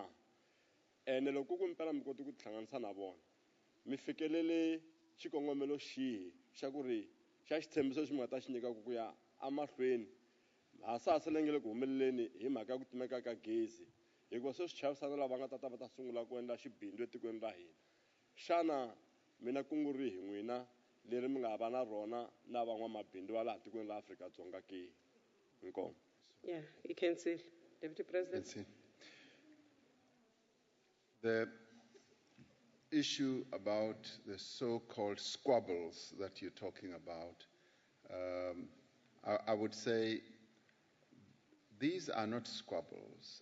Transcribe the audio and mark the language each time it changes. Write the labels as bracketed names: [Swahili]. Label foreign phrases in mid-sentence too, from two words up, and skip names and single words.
[Tsonga] Ene loko ku mpela mi koti ku tihlanganisa na vona, mi fikelele xikongomelo xihi xa ku ri xa xitshembiso lexi mi nga ta xi nyika ku ya amahlweni hasahasa leyi nga le ku humeleleni hi mhaka ya ku timeka ka gezi, hikuva se swi chavisana lava nga ta va ta sungula ku endla xibindzu etikweni ra hina. Xana mina kungu rihi n'wina leri mi nga va na rona na van'wamabindzu va laha tikweni ra Afrika-Dzonga ke? Inkomo. [English] Yeah, you can see, Deputy President. The issue about the so-called squabbles that you're talking about, I would say these are not squabbles.